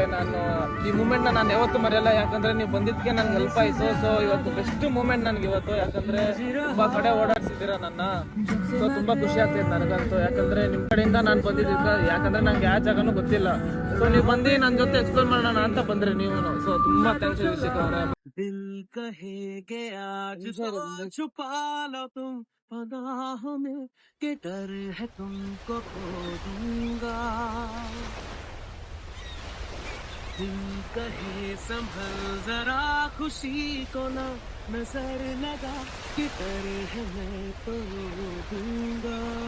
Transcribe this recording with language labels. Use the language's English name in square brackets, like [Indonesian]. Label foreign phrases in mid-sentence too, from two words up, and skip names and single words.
[Kannada] ನಾನು ಈ ಮೂಮೆಂಟ್ನ ನಾನು ಯಾವತ್ತೂ ಮರೆಯಲ್ಲ, ಯಾಕಂದರೆ ನೀವು ಬಂದಿದ್ದಕ್ಕೆ ನನಗೆ ಹೆಲ್ಪ್ ಆಯಿತು. ಸೊ ಇವತ್ತು [English] best moment [Kannada] ನನಗೆ ಇವತ್ತು, ಯಾಕಂದರೆ ತುಂಬ ಕಡೆ ಓಡಾಡ್ಸಿದ್ದೀರ ನನ್ನ. ಸೊ ತುಂಬ ಖುಷಿ ಆಗ್ತೈತೆ ನನಗಂತೂ, ಯಾಕಂದರೆ ನಿಮ್ಮ ಕಡೆಯಿಂದ ನಾನು ಬಂದಿದ್ದಕ್ಕೆ. ಯಾಕಂದರೆ ನನಗೆ ಯಾವ ಜಾಗನೂ ಗೊತ್ತಿಲ್ಲ. ಸೊ ನೀವು ಬಂದು ನನ್ನ ಜೊತೆ ಎಕ್ಸ್ಪ್ಲೋರ್ ಮಾಡೋಣ ಅಂತ ಬಂದರೆ ನೀವು. ಸೊ ತುಂಬ ಥ್ಯಾಂಕ್ಸ್ ರಿಷಿಕ್ ಅವರೇ. [Hindi] दिल कहेगे आज तो छुपा लो तुम पनाहों में के डर है तुमको खो दूंगा. दिल कहे संभल जरा खुशी को ना नजर लगा कि डर है मैं तो दूंगा.